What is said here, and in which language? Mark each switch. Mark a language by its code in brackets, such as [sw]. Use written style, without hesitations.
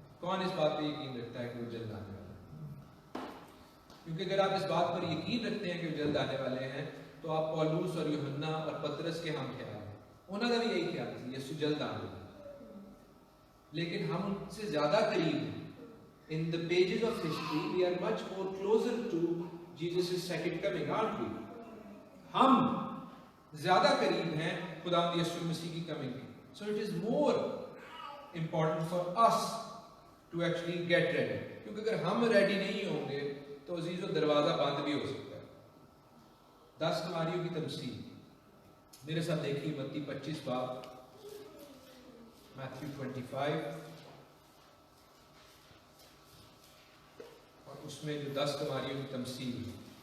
[hi] कौन इस बात पे यकीन रखता है कि वो जल्द आने वाला है? क्योंकि अगर आप इस बात पर यकीन रखते हैं कि वो जल्द आने वाले हैं तो आप पौलुस और यूहन्ना और पतरस के हम ख्याल हैं, उन्होंने भी यही ख्याल था यीशु जल्द आने वाला है। लेकिन हम उनसे ज्यादा करीब हैं। [en] In the pages of history, we are much more closer to Jesus' second coming, aren't we? [hi] हम ज्यादा करीब हैं खुदावंद यीशु मसीह की कमिंग के। [en] So it is more important for us to actually get ready. [hi] क्योंकि अगर हम रेडी नहीं होंगे तो अजीजों दरवाजा बंद भी हो सकता है। 10 कुमारियों की तमसील मेरे साथ देखिए, मत्ती 25 बाब, मैथ्यू 25, और उसमें जो 10 कुमारियों की तमसील है।